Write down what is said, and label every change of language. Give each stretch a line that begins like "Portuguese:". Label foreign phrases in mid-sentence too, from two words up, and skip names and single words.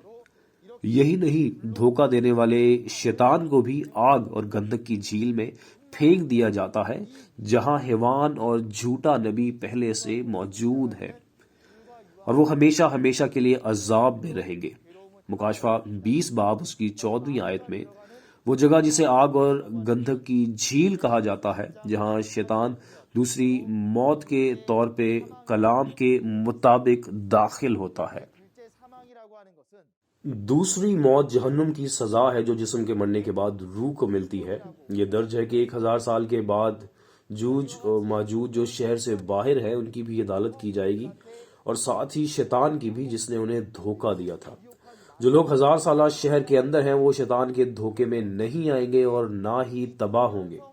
Urdu: یہی نہیں، دھوکہ دینے والے شیطان کو بھی آگ اور گندک کی جھیل میں پھینک دیا جاتا ہے جہاں حیوان اور جھوٹا نبی پہلے سے موجود ہے، اور وہ ہمیشہ ہمیشہ کے لیے عذاب میں رہیں گے. مکاشفہ 20 باب اس کی 14ویں آیت میں وہ جگہ جسے آگ اور گندک کی جھیل کہا جاتا ہے، جہاں شیطان دوسری موت کے طور پہ کلام کے مطابق داخل ہوتا ہے.
Korean: 둘째 사망이라고 하는 것은
Urdu: دوسری موت جہنم کی سزا ہے جو جسم کے مرنے کے بعد روح کو ملتی ہے. یہ درج ہے کہ 1000 سال کے بعد جوج اور ماجوج جو شہر سے باہر ہے ان کی بھی عدالت کی جائے گی، اور ساتھ ہی شیطان کی بھی جس نے انہیں دھوکہ دیا تھا. جو لوگ 1000 سالہ شہر کے اندر ہیں وہ شیطان کے دھوکے میں نہیں آئیں گے اور نہ ہی تباہ ہوں گے.